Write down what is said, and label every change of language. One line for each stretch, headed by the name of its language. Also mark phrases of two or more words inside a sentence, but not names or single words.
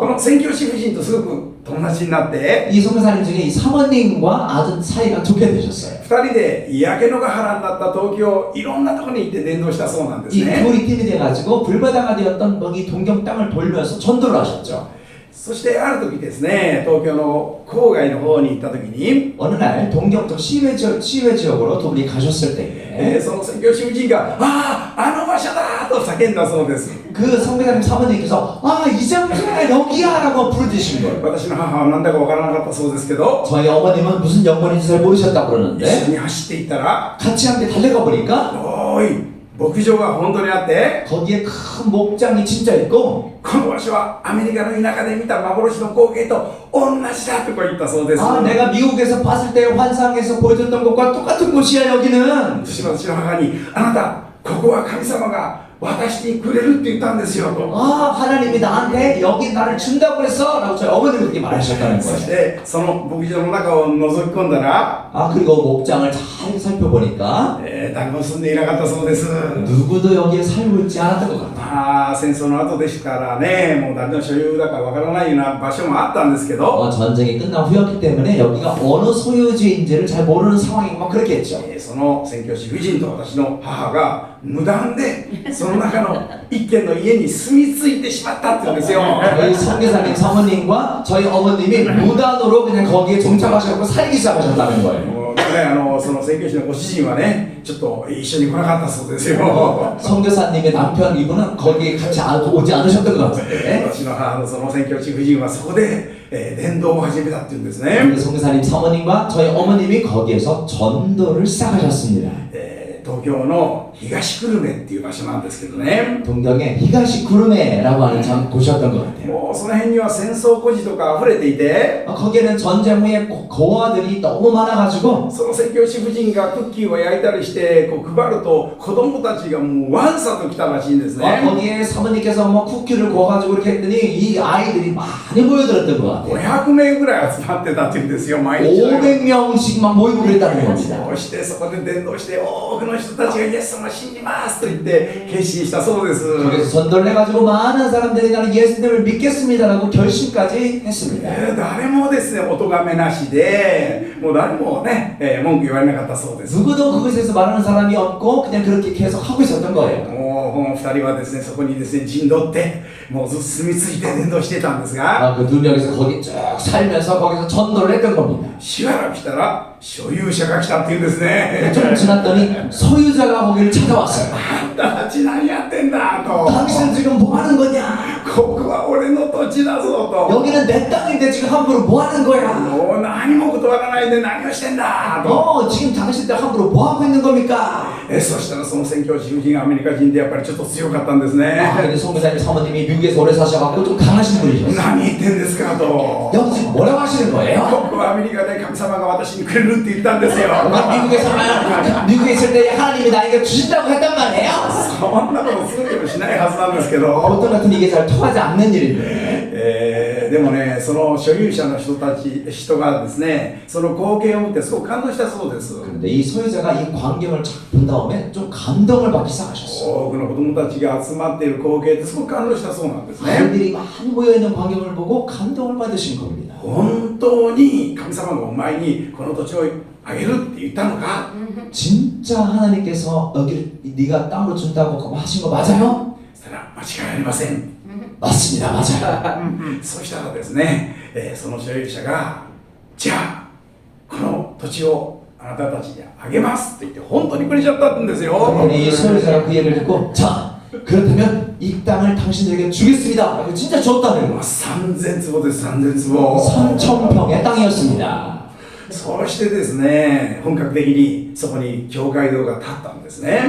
Japanese: この宣教師夫人とすごく友達になって
Korean: 이 선교사님 중에 이 사모님과 아주 사이가 좋게 되셨어요.
Japanese: 2 人で焼け野が原になった東京いろんなところに行って伝道したそうなんです
Korean: 이
Japanese: ね。
Korean: 둘이 팀이 돼가지고 불바다가 되었던 이 동경 땅을 돌면서 전도를 하셨죠.
Japanese: そしてある時ですね、東京の郊外の方に行った時に、
Korean: 어느 날 동경 쪽 시외 지역으로 두 분이 가셨을 때에
Japanese: その宣教師夫人があの場所だと叫んだそうです。
Korean: 그 선교사님 사모님께서 이 장소가 여기야 라고 부르짖으신 거예요.
Japanese: 私の母は何だかわからなかったそうですけど、
Korean: 저희 어머님은 무슨 영문인지 잘 모르셨다고
Japanese: 一緒
Korean: 그러는데
Japanese: に走っていったら
Korean: 같이 함께 달려가 보니까
Japanese: おい牧場が本当にあって、
Korean: 거기에 큰 목장이 진짜 있고
Japanese: この場所はアメリカの田舎で見た幻の光景と同じだとか言ったそうです。
Korean: 내가 미국에서 봤을 때 환상에서 보여줬던 것과 똑같은 곳이야 여기는.
Japanese: 私の母にあなたここは神様が私にくれるって言ったんですよと。
Korean: 하나님이 나한테 여기 나를 준다고 그랬어 라고 저희 어머님이 그렇게 말하셨다는
Japanese: そし
Korean: 거예요.
Japanese: てその牧場の中を覗き込んだら、
Korean: 그리고 목장을 잘 살펴보니까
Japanese: 誰も住んでいなかったそうです。
Korean: 누구도 여기에 살고 있지 않았던 것 같아요.
Japanese: 戦争の後でしたからね、もう誰の所有だかわからないような場所もあったんですけど、
Korean: 전쟁이 끝난 후였기 때문에 여기가 어느 소유주인지를 잘 모르는 상황이고 막 그렇게 했죠.
Japanese: その宣教師夫人と私の母が無断でその中の一軒の家に住み着いてしまったって言うんですよ。
Korean: 저희 선교사님 사모님과 저희 어머님이 무단으로 그냥 거기에 정착하셔서 살기 시작하셨다는 거예요.
Japanese: もうね、その宣教師のご主人はね、ちょっと一緒に来なかったそうですよ。
Korean: 선교사님의 남편 이분은 거기에 같이 오지 않으셨던 것 같은데
Japanese: 私の母のその宣教師夫人はそこで、伝道を始めたって言うんですね。
Korean: 선교사님 사모님과 저희 어머님이 거기에서 전도를 시작하셨습니다.
Japanese: 東京の東久留米っていう場所なんですけどね。
Korean: 동경의 히가시 구르메라고 하는 곳이었던 것 같아요.
Japanese: もうその辺には戦争孤児とか溢れていて、
Korean: 거기에는 전쟁 후에 고아들이 너무 많아가지고
Japanese: その宣教師夫人がクッキーを焼いたりしてこう配ると子供たちがもうわんさと来たらしいんですね。
Korean: 거기에 사모님께서 뭐 쿠키를 구워가지고 이렇게 했더니 이 아이들이 많이 모여들었던 것 같아요.
Japanese: 500 名ぐらい集まってたって言うんですよ、毎日のように。
Korean: 500명씩 막 모이고 그랬다는 겁니다.
Japanese: そしてそこで伝道して多くの人たちがイエス様を信じますと言って決心したそうです。
Korean: 거기서 전도를 해가지고 많은 사람들이 나는 예수님을 믿겠습니다라고 결심까지 했습니다.
Japanese: 誰もですね、お咎めなしで、もう誰もね、文句言われなかったそうです。
Korean: 누구도 그것에서 말하는 사람이 없고 그냥 그렇게 계속 하고 있었던 거예요.
Japanese: もうこの2人はですね、そこにですね、陣取って、もうずっと住み着いて伝道してたんですが、
Korean: 그 두 명이서 거기 쭉 살면서 거기서 전도를 했던 겁니다.
Japanese: しばらくしたら所有者が来たっていうんですね。
Korean: 좀 지났더니 소유자가 거기를 찾아왔어요.
Japanese: あんたたち何やってんだと。
Korean: 당신 지금 뭐 하는 거냐?
Japanese: ここは俺の土地だぞと。
Korean: 여기는 내 땅인데 지금 함부로 뭐 하는 거야?
Japanese: もう何も断らないで何をしてんだと。
Korean: 지금 당신들 함부로 뭐 하고 있는 겁니까?
Japanese: そしたらその宣教師夫人がアメリカ人でやっぱりちょっと強かったんですね。
Korean: 근데 송교사님 사모님이 미국에서 오래 사셔갖고 좀 강하신 분이셨어요.
Japanese: 何言ってんですかと。
Korean: 여기 지금 뭐라고 하시는 거예요?
Japanese: ここはアメリカで神様が私にくれるって言ったんですよ。
Korean: 미국에 있을 때 하나님이 나에게 주신다고 했단 말이에요.
Japanese: そんなことすぐにもしないはずなんですけど。
Korean: 보통 같은 이게 잘 통하지 않는 일인데.
Japanese: でもね、その所有者の人がですね、その光景を見てすごく感動したそうです。
Korean: 근데 이 소유자가 이 광경을 쫙 본 다음에 좀 감동을 받기 시작하셨어요.
Japanese: 多くの子供たちが集まっている光景ってすごく感動したそうなんですね。
Korean: 아이들이 많이 모여있는 광경을 보고 감동을 받으신 겁니다.
Japanese: 本当に神様がお前にこの土地をあげるって言ったのか。
Korean: 진짜 하나님께서 여기를 네가 땅으로 준다고 하신 거 맞아요?
Japanese: そしたら間違いありません。
Korean: 맞습니다. 맞아요.
Japanese: そしたらですね、その所有者がじゃあこの土地をあなたたちにあげますって言って本当にくれちゃったんですよ。
Korean: 이 소유자가 그 얘기를 듣고 자 그렇다면 이 땅을 당신들에게 주겠습니다. 진짜 줬다는 거.
Japanese: 3000 坪です。3000坪。
Korean: 3,000평의 땅이었습니다.
Japanese: そしてですね、本格的にそこに教会堂が建ったんですね。